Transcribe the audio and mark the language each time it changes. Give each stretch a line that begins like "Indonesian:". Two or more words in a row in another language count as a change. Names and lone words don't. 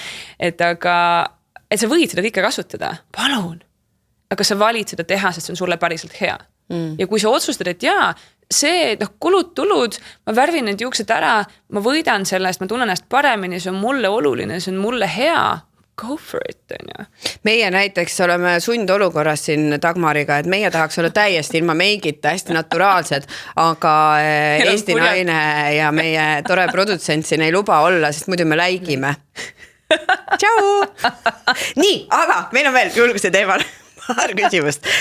Estonian: Et sa võid seda kõike kasutada, palun. Aga sa valid seda teha, sest see on sulle päriselt hea. Ja kui sa otsustad, et jaa, see, kulud-tulud, ma värvin need juuksed ära, ma võidan sellest, ma tunnen ennast paremini, see on mulle oluline, see on mulle hea,
English: go for it,
Estonian: on ju. Meie näiteks oleme sundolukorras siin Dagmariga, et meie tahaks olla täiesti ilma meigita, hästi naturaalsed, aga Eesti naine ja meie tore produtsent siin ei luba olla, sest muidu me läigime. Tšau! Nii, aga meil on veel julguse teemal paar küsimust.